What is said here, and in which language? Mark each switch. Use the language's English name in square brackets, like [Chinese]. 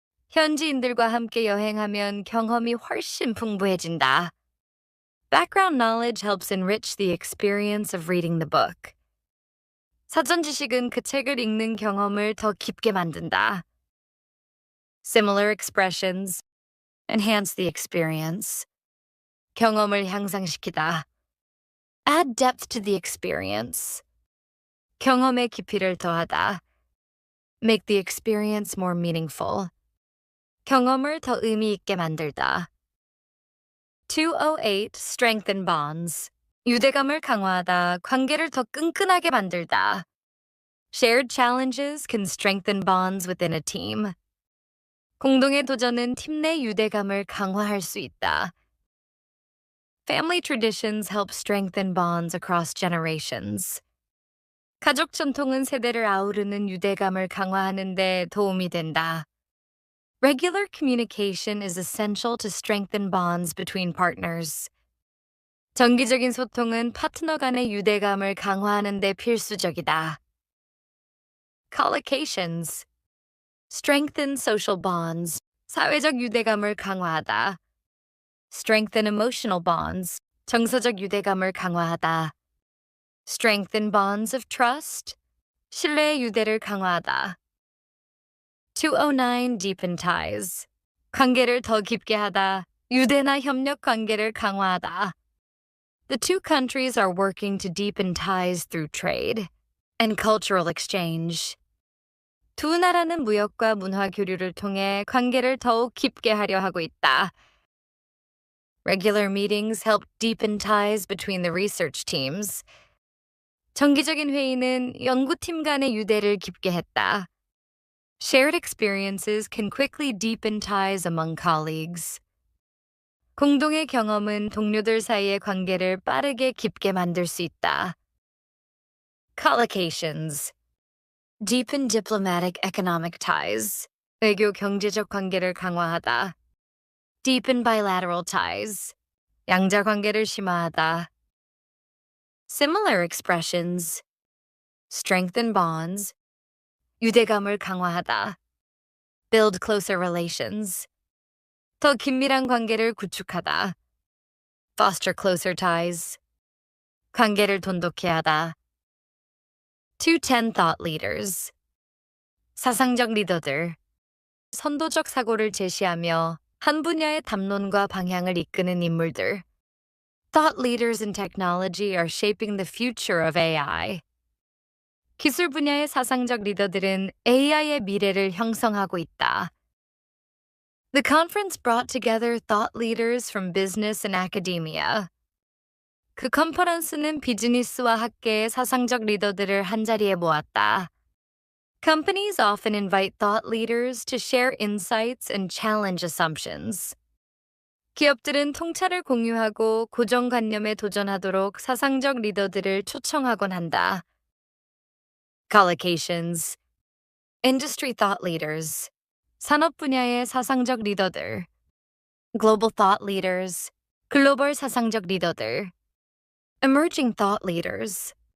[Korean] 현지인들과 함께 여행하면 경험이 훨씬 풍부해진다. [English] Background knowledge helps enrich the experience of reading the book. [Korean] 사전 지식은 그 책을 읽는 경험을 더 깊게 만든다. [English] Similar expressions enhance the experience. [Korean] 경험을 향상시키다. [English] Add depth to the experience. [Korean] 경험의 깊이를 더하다. [English] Make the experience more meaningful. [Korean] 경험을 더 의미 있게 만들다. [English] 208 Strengthen bonds. [Korean] 유대감을 강화하다, 관계를 더 끈끈하게 만들다. [English] Shared challenges can strengthen bonds within a team. [Korean] 공동의 도전은 팀 내 유대감을 강화할 수 있다. [English] Family traditions help strengthen bonds across generations. [Korean] 가족 전통은 세대를 아우르는 유대감을 강화하는 데 도움이 된다. [English] Regular communication is essential to strengthen bonds between partners. [Korean] 정기적인 소통은 파트너 간의 유대감을 강화하는 데 필수적이다. [English] Collocations. Strengthen social bonds. [Korean] 사회적 유대감을 강화하다. [English] Strengthen emotional bonds. [Korean] 정서적 유대감을 강화하다. [English] Strengthen bonds of trust. [Korean] 신뢰의 유대를 강화하다. [English] 209 Deepen ties. [Korean] 관계를 더 깊게 하다. 유대나 협력 관계를 강화하다. [English] The two countries are working to deepen ties through trade and cultural exchange. [Korean] 두 나라는 무역과 문화 교류를 통해 관계를 더욱 깊게 하려 하고 있다. [English] Regular meetings help deepen ties between the research teams. [Korean] 정기적인 회의는 연구팀 간의 유대를 깊게 했다. [English] Shared experiences can quickly deepen ties among colleagues. [Korean] 공동의 경험은 동료들 사이의 관계를 빠르게 깊게 만들 수 있다. [English] Collocations. Deepen diplomatic economic ties. [Korean] 외교 경제적 관계를 강화하다. [English] Deepen bilateral ties. [Korean] 양자 관계를 심화하다. [English] Similar expressions. Strengthen bonds. [Korean] 유대감을 강화하다. [English] Build closer relations. [Korean] 더 긴밀한 관계를 구축하다. [English] Foster closer ties. [Korean] 관계를 돈독해 하다. [English] 210 Thought leaders. [Korean] 사상적 리더들. 선도적 사고를 제시하며 한 분야의 담론과 방향을 이끄는 인물들. [English] Thought leaders in technology are shaping the future of AI. [Korean] 기술 분야의 사상적 리더들은 AI의 미래를 형성하고 있다. [English] The conference brought together thought leaders from business and academia. [Korean] 그 컨퍼런스는 비즈니스와 학계의 사상적 리더들을 한자리에 모았다. [English] Companies often invite thought leaders to share insights and challenge assumptions. [Korean] 기업들은 통찰을 공유하고 고정관념에 도전하도록 사상적 리더들을 초청하곤 한다. [English] Collocations. Industry thought leaders. [Korean] 산업 분야의 사상적 리더들. [English] Global thought leaders. [Korean] 글로벌 사상적 리더들. [English] Emerging thought leaders.